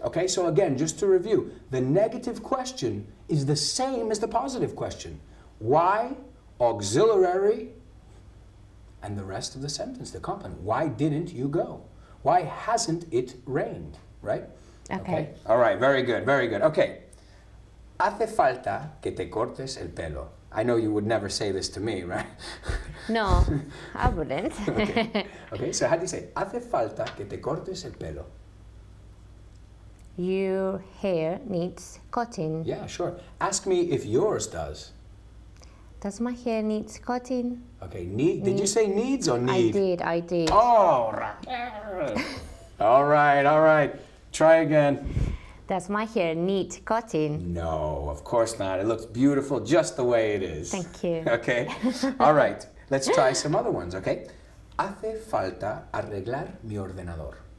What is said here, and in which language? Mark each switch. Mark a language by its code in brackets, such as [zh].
[en] Okay, so again, just to review, the negative question is the same as the positive question. Why, auxiliary, and the rest of the sentence, the complement. Why didn't you go? Why hasn't it rained? Right? Okay. All right, very good, very good. Okay. [es] Hace falta que te cortes el pelo. [en] I know you would never say this to me, right? No, I wouldn't. Okay. Okay, so how do you say? [es] Hace falta que te cortes el pelo. [en] Your hair needs cutting. Yeah, sure. Ask me if yours does. Does my hair needs cutting? Okay, need. Did you say needs or need? I did. Oh, right. All right. Try again. Does my hair need cutting? No, of course not. It looks beautiful just the way it is. Thank you. Okay. All right. Let's try some other ones, okay? [es] Hace falta arreglar mi ordenador.